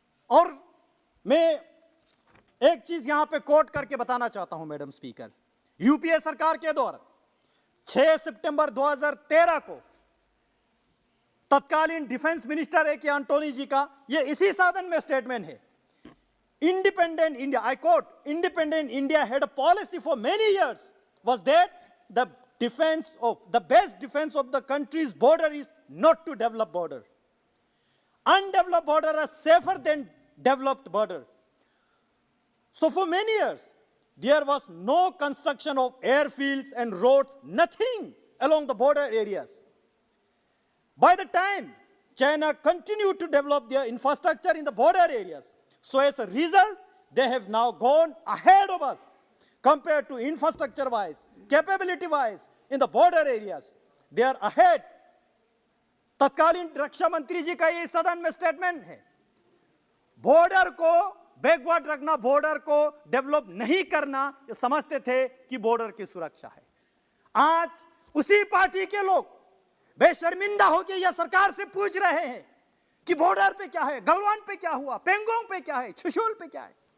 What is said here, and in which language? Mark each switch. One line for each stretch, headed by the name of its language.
Hindi: और मैं एक चीज यहां पे कोट करके बताना चाहता हूं मैडम स्पीकर, यूपीए सरकार के दौरान 6 सितंबर 2013 को तत्कालीन डिफेंस मिनिस्टर है कि एंटोनी जी का ये इसी साधन में स्टेटमेंट है,
English: Independent India, I quote, independent India had a policy for many years was that the best defense of the country's border is not to develop border. Undeveloped border are safer than developed border. So for many years, there was no construction of airfields and roads, nothing along the border areas. By the time China continued to develop their infrastructure in the border areas, so as a result, they have now gone ahead of us compared to infrastructure wise, capability wise, in the border areas. They are ahead.
Hindi: तत्कालीन रक्षा मंत्री जी का ये सदन में statement है, border को backward रखना, border को डेवलप नहीं करना, ये समझते थे कि बॉर्डर की सुरक्षा है। आज उसी पार्टी के लोग बेशर्मिंदा होकर यह सरकार से पूछ रहे हैं कि बॉर्डर पे क्या है, गलवान पे क्या हुआ, पेंगोंग पे क्या है, चुशुल पे क्या है।